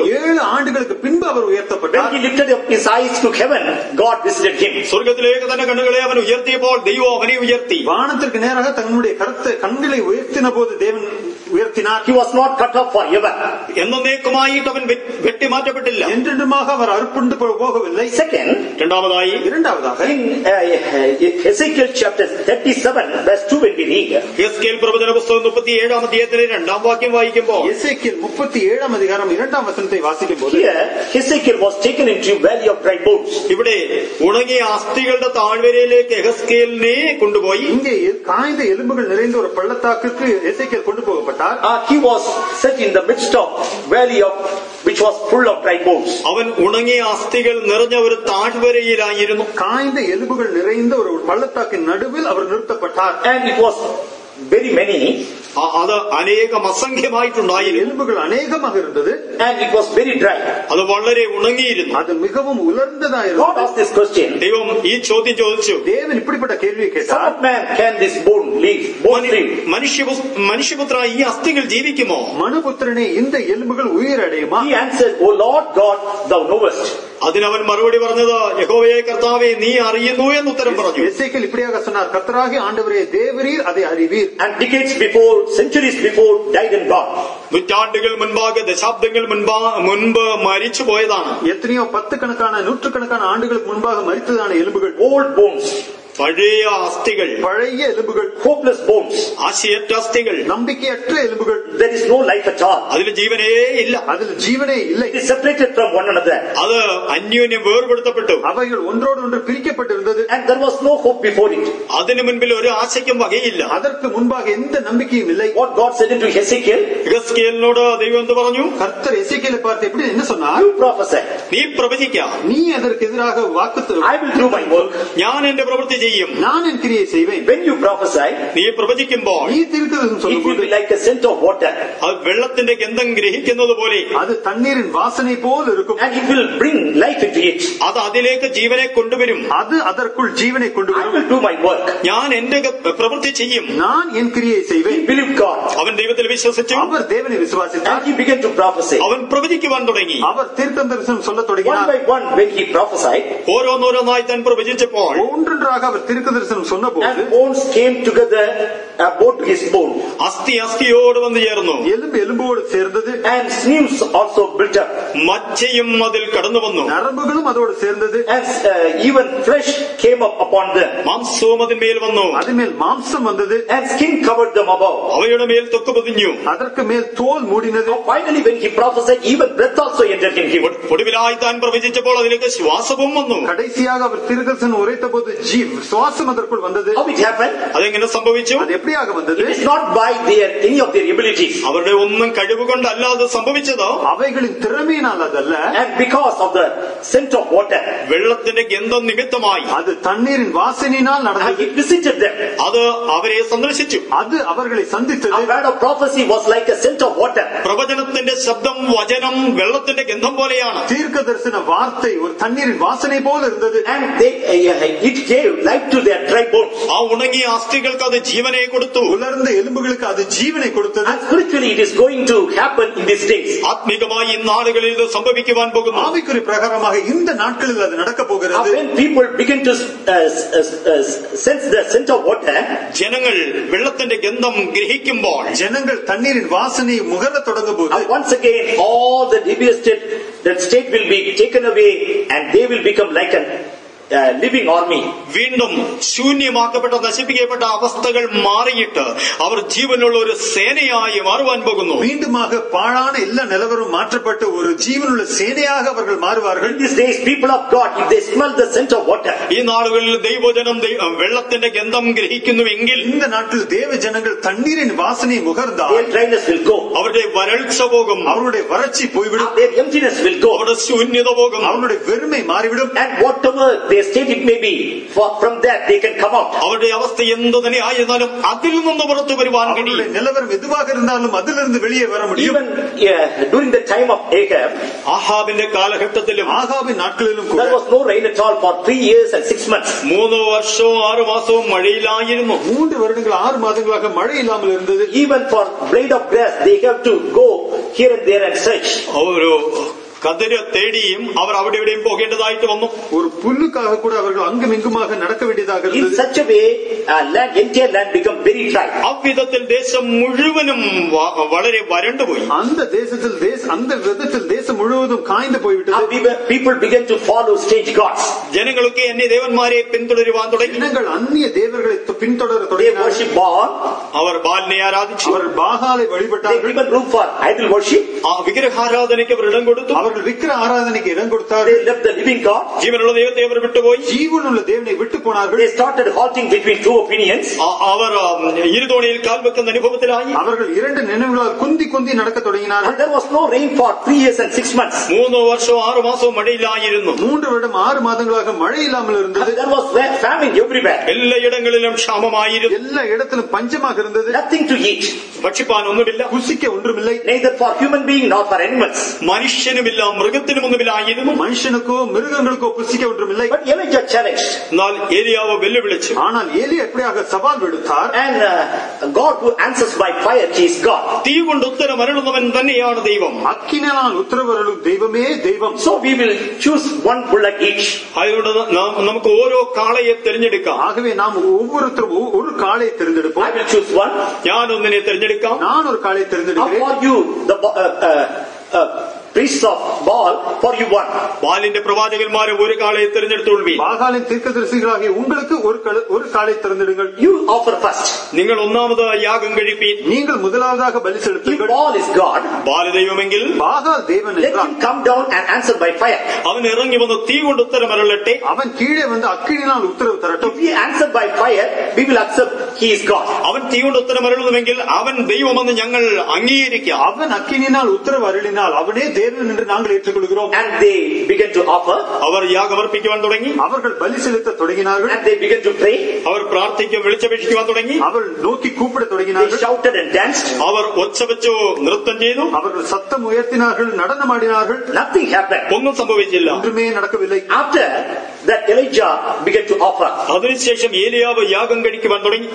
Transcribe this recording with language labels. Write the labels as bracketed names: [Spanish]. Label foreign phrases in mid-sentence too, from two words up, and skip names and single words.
[Tamil] 7 ஆண்டுகளுக்கு பின்பு அவர் [English] When [Tamil] உயர்த்தப்பட்டார். [English] he lifted up his eyes to heaven, God visited him. [Malayalam] സ്വർഗത്തിലേക്ക് തന്നെ കണ്ണുകളെ അവൻ ഉയർത്തിയപ്പോൾ ദൈവം അവനെ ഉയർത്തി. [Tamil] வானத்திற்கு நேராக தன்னுடைய கண்களை உயர்த்தின போது தேவன் உயர்த்தினார். [English] He was not cut off forever. [Malayalam] എന്നേക്കുമായിട്ട് അവൻ വെട്ടിമാറ്റപ്പെട്ടില്ല. [Tamil] என்றென்றுமாக அவர் அறுப்புண்டு போகவில்லை. [English] Second, [Malayalam] രണ്ടാമതായി [Tamil] இரண்டாவதாக [English] in Ezekiel chapter 37, verse 2, when we read, [Malayalam] യെഹെസ്കേൽ പ്രവചന പുസ്തകം 37-ാം അധ്യായത്തിലെ 2-ാം വാക്യം വായിക്കുമ്പോൾ [Tamil] எசேக்கியேல் 37-ാം அதிகாரம் 2-ാം வசனத்தை வாசிக்கும்போது [English] here Ezekiel was taken into a valley of dry bones. [Malayalam] ഇവിടെ ഉണങ്ങിയ അസ്ഥികളുടെ താഴ്വരയിലേക്ക് യെഹെസ്കേലിനെ കൊണ്ടുപോയി. [Tamil] இங்கே காய்ந்த எலும்புகள் நிறைந்த ஒரு பள்ளத்தாக்குக்கு எசேக்கியேல் கொண்டு போகப்பட்டார். [English] He was set in the midst of valley of which was full of dry bones. [Malayalam] അവൻ ഉണങ്ങിയ അസ്ഥികൾ നിറഞ്ഞ ഒരു താഴ്വരയിലായിരുന്നു. [Tamil] காய்ந்த எலும்புகள் நிறைந்த ஒரு பள்ளத்தாக்கின் நடுவில் அவர் நிறுத்தப்பட்டார். [English] And it was very many. [Malayalam] അത് അനേകം അസംഖ്യമായിട്ടുണ്ടായിരുന്നു. [Tamil] எலும்புகள் அநேகமாக இருந்தது. [English] And it was very dry. [Malayalam] അത് വളരെ ഉണങ്ങിയിരുന്നു. [Tamil] அது மிகவும் உலர்ந்ததாயிருந்தது. [English] God asked this question. [Malayalam] ദൈവം ഈ ചോദ്യം ചോദിച്ചു. [Tamil] தேவன் இப்படிப்பட்ட கேள்வியை [English] Son [Tamil] கேட்டார். [English] of man, can this bone live? Bone live? [Malayalam] മനുഷ്യപുത്ര, ഈ അസ്ഥികൾ ജീവിക്കുമോ? [Tamil] மனுபுத்திரனே, இந்த எலும்புகள் உயிரடையுமா? [English] He answered, O Lord God, thou knowest. [Malayalam] അതിനവൻ മറുപടി പറഞ്ഞത്, യഹോവയെ കർത്താവേ, നീ അറിയുന്നു എന്ന് ഉത്തരം പറഞ്ഞു. [Tamil] எசேக்கியேல் இப்படியாக சொன்னார், கர்த்தராகிய ஆண்டவரே, தேவரீர் அதை அறிவீர். [English] And decades before, centuries before, died and gone. [Malayalam] നൂറ്റാണ്ടുകൾ മുൻപാകെ, ദശാബ്ദങ്ങൾ മുൻപ് മരിച്ചു പോയതാണ്. [Tamil] எத்தனையோ 10 கணக்கான 100 ஆண்டுகளுக்கு முன்பாக மரித்ததான எலும்புகள். [English] Old bones. [Malayalam] പഴയ അസ്ഥികൾ, [Tamil] பழைய எலும்புகள். [English] Hopeless bones. [Malayalam] ആശയറ്റ അസ്ഥികൾ, [Tamil] நம்பிக்கையற்ற எலும்புகள். [English] There is no life at all. [Malayalam] അതിൽ ജീവനേ ഇല്ല. [Tamil] அதில் ஜீவனே இல்லை. [English] It is separated from one another. [Malayalam] അത് അന്യോന്യം വേർപെടുത്തപ്പെട്ടു. [Tamil] அவைகள் ஒன்றோடு ஒன்று பிரிக்கப்பட்டிருந்தது. [English] And there was no hope before it. [Malayalam] അതിനു മുൻപിൽ ഒരു ആശയ്ക്കും വകയില്ല. [Tamil] அதற்கு முன்பாக எந்த நம்பிக்கையும் இல்லை. [English] What God said into Ezekiel, [Malayalam] യെഹെസ്കേലിനോട് ദൈവം എന്ത് പറഞ്ഞു? [Tamil] கர்த்தர் எசேக்கியேலை பார்த்து எப்படி என்ன சொன்னார்? [English] you prophesy. [Malayalam] നീ പ്രവചിക്കാം, [Tamil] நீ அதற்கு எதிராக வாக்குத்து, [English] I will do my work. [Malayalam] ഞാൻ എന്റെ പ്രവൃത്തി ചെയ്യും. [Tamil] நான் என் கிரியை செய்வேன். [English] When you prophesy, [Malayalam] നീ പ്രവചിക്കുമ്പോൾ [Tamil] நீ தீர்க்கதரிசனம் [English] it will [Tamil] சொல்லும்போது [English] be like a scent of water. [Malayalam] അത് വെള്ളത്തിന്റെ ഗന്ധം ഗ്രഹിക്കുന്നത് പോലെ [Tamil] அது தண்ணீரின் வாசனை போல் இருக்கும். [English] And it will bring life into it. [Malayalam] അത് അതിലേക്ക് ജീവനെ കൊണ്ടുവരും. [Tamil] அது அதற்குள் ஜீவனை கொண்டு [English] I [Tamil] வரும். [English] will do my work. [Malayalam] ഞാൻ എന്റെ പ്രവൃത്തി ചെയ്യും. [Tamil] நான் என் கிரியை செய்வேன். [English] He believed God. [Malayalam] അവൻ ദൈവത്തിൽ വിശ്വസിച്ചു. [Tamil] அவர் தேவனை விசுவாசித்தார். [English] And he began to prophesy. [Malayalam] അവൻ പ്രവചിക്കുവാൻ തുടങ്ങി. [Tamil] அவர் தீர்க்கதரிசனம் சொல்லத் [English] One [Tamil] தொடங்கினார். [English] by one, when he prophesied, [Malayalam] ഓരോന്നോരോന്നായി താൻ പ്രവചിച്ചപ്പോൾ [Tamil] ஒன்றொன்றாக அவர் தீர்க்கதரிசனம் சொன்னபோது [English] and bones came together, bone to his bone, [Malayalam] അസ്ഥി അസ്ഥിയോട് വന്നു ചേർന്നു. [Tamil] எலும்பு எலும்போடு சேர்ந்தது. [English] and sinews also built up, [Malayalam] മജ്ജയും അതിൽ കടന്നു വന്നു. [Tamil] நரம்புகளும் அதோடு சேர்ந்தது. [English] and even flesh came up upon them, [Malayalam] മാംസവും അതിന്മേൽ വന്നു. [Tamil] அதுமேல் மாம்சம் வந்தது. [English] and skin covered them above. [Malayalam] അവയുടെ മേൽ തൊക്ക് പൊതിഞ്ഞു. [Tamil] அதற்கு மேல் தோல் மூடினது. [English] Finally, when he prophesied, even breath also entered in him. [Malayalam] ഒടുവിലായി താൻ പ്രവചിച്ചപ്പോൾ അതിലേക്ക് ശ്വാസവും വന്നു. [Tamil] கடைசியாக அவர் தீர்க்கதரிசனம் உரைத்த போது சுவாசம் அதற்குள் வந்தது. [English] How it happened? [Malayalam] അതെങ്ങനെ സംഭവിച്ചു? [Tamil] அது எப்படியாக வந்தது? [English] It is not by any of their abilities, [Malayalam] അവരുടെ ഒന്നും കഴിവുകൊണ്ടല്ല അത് സംഭവിച്ചതോ. [Tamil] அவைகளின் திறமையினால் அதல்ல. [English] and because of the scent of water. [Malayalam] വെള്ളത്തിന്റെ ഗന്ധം നിമിത്തമായി [Tamil] அது தண்ணீரின் வாசனையினால் [English] And [Tamil] நடந்தது. [English] it visited them. [Malayalam] അത് അവരെ സന്ദർശിച്ചു. [Tamil] அது அவர்களை சந்தித்தது. [English] A word of prophecy was like a scent of water. [Malayalam] പ്രവചനത്തിന്റെ ശബ്ദം, വചനം വെള്ളത്തിന്റെ ഗന്ധം പോലെയാണ്. [Tamil] தீர்க்க தரிசன வார்த்தை ஒரு தண்ணீரின் வாசனை போல இருந்தது. [English] And it gave life to their dry bones. [Malayalam] ആ ഉണങ്ങിയ അസ്ഥികൾക്ക് അത് ജീവനെ കൊടുത്തു. [Tamil] உலர்ந்த எலும்புகளுக்கு அது ஜீவனை கொடுத்தது. [English] And spiritually it is going to happen in these days. [Malayalam] ആത്മീകമായി ഇന്നാളുകളിൽ ഇത് സംഭവിക്കുവാൻ പോകുന്നു. [Tamil] ஆவிக்குரிய பிரகாரமாக இந்த நாட்களில் அது நடக்க போகிறது. [English] When people begin to sense the scent of water, [Malayalam] ജനങ്ങൾ വെള്ളത്തിന്റെ ഗന്ധം ഗ്രഹിക്കുമ്പോൾ, [Tamil] ஜனங்கள் தண்ணீரின் வாசனை முகர தொடங்கும் போது [English] once again all the devastated that state will be taken away, and they will become like an living army. [Malayalam] വീണ്ടും ശൂന്യമാക്കപ്പെട്ട നശിപ്പിക്കപ്പെട്ട അവസ്ഥകൾ മാറിയിട്ട് അവർ ജീവനുള്ള ഒരു സേനയായി മാറുവാൻ പോകുന്നു. [Tamil] மீண்டுமாக பாழான எல்லா நிலவரும் மாற்றப்பட்டு ஒரு ஜீவனுள்ள சேனையாக அவர்கள் மாறுவார்கள். [English] In these days, people of God, if they smell the scent of water, [Malayalam] ഈ നാളുകളിൽ ദൈവജനം വെള്ളത്തിന്റെ ഗന്ധം ഗ്രഹിക്കുന്നുവെങ്കിൽ, [Tamil] இந்த நாட்டில் தேவ ஜனங்கள் தண்ணீரின் வாசனை முகர்ந்தால் [English] their dryness will go, [Malayalam] അവരുടെ വരൾച്ച പോകും, [Tamil] அவர்களுடைய வறட்சி போய்விடும், [English] their emptiness will go, [Malayalam] അവരുടെ ശൂന്യത പോകും, [Tamil] அவர்களுடைய வெறுமை மாறிவிடும். [English] and whatever their state it may be, from that they can come out. [Malayalam] അവരുടെ അവസ്ഥ എന്തു തന്നെ ആയിരുന്നാലും അതിൽ നിന്ന് പുറത്തു വരുവാൻ കഴിയും. [Tamil] அவர்களுடைய நிலவரம் எதுவாக இருந்தாலும் அதிலிருந்து வெளியே வர முடியும். [English] Even during the time of Ahab, [Malayalam] ആഹാബിന്റെ കാലഘട്ടത്തിലും [Tamil] ஆகாபின் நாட்களிலும் கூட [English] there was no rain at all for 3 years and 6 months. [Malayalam] 3 വർഷവും 6 മാസവും മഴയിലായിരുന്നു. [Tamil] 3 வருடங்கள் 6 மாதங்களாக மழை இல்லாமல் இருந்தது. [English] Even for blade of grass, they have to go here and there and search. [Malayalam] ഒരു കതിര് തേടിയും അവർ അവിടെ എവിടെയും പോകേണ്ടതായിട്ട് വന്നു. [Tamil] ஒரு புல்லுக்காக கூட அவர்கள் அங்கும் இங்குமாக நடக்க வேண்டியதாக [English] In [Tamil] இருந்தது. [English] such a way, entire land become very dry. [Malayalam] അவ்விധത്തിൽ ദേശം മുഴുവനും വളരെ വരണ്ടുപോയി. [Tamil] அந்த விதத்தில் தேசம் முழுவதும் காய்ந்து போய்விட்டது. [English] People began to follow strange gods. [Malayalam] ജനങ്ങളൊക്കെ അന്യദേവന്മാരെ പിന്തുടരുവാൻ തുടങ്ങി. [Tamil] ஜனங்கள் அந்நிய தேவர்களை பின்தொடர [English] They [Tamil] தொடங்கினார்கள். [English] worship Baal. [Malayalam] അവർ ബാലിനെ ആരാധിച്ചു. [Tamil] அவர்கள் பாகாலை [English] They [Tamil] வழிபட்டார்கள். [English] given room for idol worship. [Malayalam] ആ വിഗ്രഹാരാധനയ്ക്ക് അവർ ഇടം കൊടുത്തു. [Tamil] அவர்கள் விக்கிர ஆராதனைக்கு இடம் [English] They [Tamil] கொடுத்தார்கள். [English] left the living God. [Malayalam] ജീവനുള്ള ദൈവത്തെ അവർ വിട്ടുപോയി. [Tamil] ஜீவனுள்ள தேவனை விட்டு போனார்கள். [English] They started halting between two opinions. [Malayalam] അവർ ഇരുതോണിയിൽ കാൽ വെക്കുന്ന അനുഭവത്തിലായി. [Tamil] அவர்கள் 2 நினைவுகளால் குந்தி நடக்க தொடங்கினார்கள். [English] And there was no rain for 3 years and 6 months. [Malayalam] 3 വർഷവും 6 മാസവും മഴയിലായിരുന്നു. [Tamil] 3 வருடம் 6 மாதங்களாக மழை இல்லாமல் இருந்தது. [English] And there was famine everywhere. [Malayalam] എല്ലായിടങ്ങളിലും ക്ഷാമമായിരുന്നു. [Tamil] எல்லா இடத்திலும் பஞ்சமாக இருந்தது. [English] Nothing to eat. [Malayalam] ഭക്ഷിപ്പാൻ ഒന്നുമില്ല. [Tamil] புசிக்க ஒன்றுமில்லை. [English] Neither for human being nor for animals. [Malayalam] മനുഷ്യനുമില്ല, മൃഗത്തിനുമൊന്നുമില്ലായിരുന്നു. [Tamil] மனுஷனுக்கோ மிருகங்களுக்கோ புசிக்க ஒன்றுமில்லை. [English] But Elijah challenged. [Malayalam] എന്നാൽ ഏലിയാവ് വെല്ലുവിളിച്ചു. [Tamil] ஆனால் ஏலியா எப்படியாக சவால் விடுத்தார். [English] And God who answers by fire, he is God. [Malayalam] തീ കൊണ്ട് ഉത്തരം അരുളുന്നവൻ തന്നെയാണ് ദൈവം. [Tamil] அக்கினால் உத்தரவருளும் தெய்வமே தெய்வம். [English] So we will choose one bullock each. [Malayalam] അതുകൊണ്ട് നമുക്ക് ഓരോ കാളയെ തിരഞ്ഞെടുക്കാം. [Tamil] ஆகவே நாம் ஒவ்வொருத்தரும் ஒரு காளை தேர்ந்தெடுப்போம். [English] I will choose one. [Malayalam] ഞാൻ ഒന്നിനെ തിരഞ്ഞെടുക്കാം. [Tamil] நான் ஒரு காளை தேர்ந்தெடுக்கிறேன். [English] For you, the priests of Baal, for you one. [Malayalam] ബാലിന്റെ പ്രവാചകന്മാരെ ഒരു കാളയെ തിരഞ്ഞെടുത്തുകൊള്ളുവീൻ. [Tamil] பாகாலின் தீர்க்கதரிசிகளாகிய உங்களுக்கு ஒரு காளை தேர்ந்தெடுங்கள். [English] You offer first. [Malayalam] നിങ്ങൾ ഒന്നാമത് യാഗം കഴിപ്പീൻ. [Tamil] நீங்கள் முதலாவதாக பலி [English] If [Tamil] செலுத்துங்கள். [English] Baal is God, [Malayalam] ബാല് ദൈവമെങ്കിൽ [Tamil] பாகால் தேவன் [English] let [Tamil] என்றால் [English] him come down and answer by fire. [Malayalam] അവൻ ഇറങ്ങി വന്ന് തീ കൊണ്ട് ഉത്തരം അരുളട്ടെ. [Tamil] அவன் கீழே வந்து அக்கினினால் உத்தரவு தரட்டும். [English] If he answer by fire, we will accept he is God. [Malayalam] അവൻ തീ കൊണ്ട് ഉത്തരം അരുളുന്നുവെങ്കിൽ അവൻ ദൈവമെന്ന് ഞങ്ങൾ അംഗീകരിക്കാം. [Tamil] அவன் அக்கினினால் உத்தரவு அருளினால் அவனே தேவன் என்று நாங்கள் ஏற்றுக்கொள்கிறோம். [English] And they began to offer. [Malayalam] അവർ യാഗമർപ്പിക്കുവാൻ തുടങ്ങി. [Tamil] அவர்கள் பலி செலுத்த தொடங்கினார்கள். [English] And they began to pray. [Malayalam] അവർ പ്രാർത്ഥിക്കും വിളിച്ചപേക്ഷിക്കുവാൻ തുടങ്ങി. [Tamil] அவர்கள் நோக்கி கூப்பிட [English] They [Tamil] தொடங்கினார்கள். [English] shouted and danced. [Malayalam] അവർ ഒച്ച വെച്ചു നൃത്തം ചെയ്തു. [Tamil] அவர்கள் சத்தம் உயர்த்தினார்கள், நடனமாடினார்கள். [English] Nothing happened. [Malayalam] ഒന്നും സംഭവിച്ചില്ല. [Tamil] ஒன்றுமே நடக்கவில்லை. [English] After that, Elijah began to offer. [Malayalam] അതിനുശേഷം ഏലിയാവ് യാഗം കഴിക്കുവാൻ തുടങ്ങി.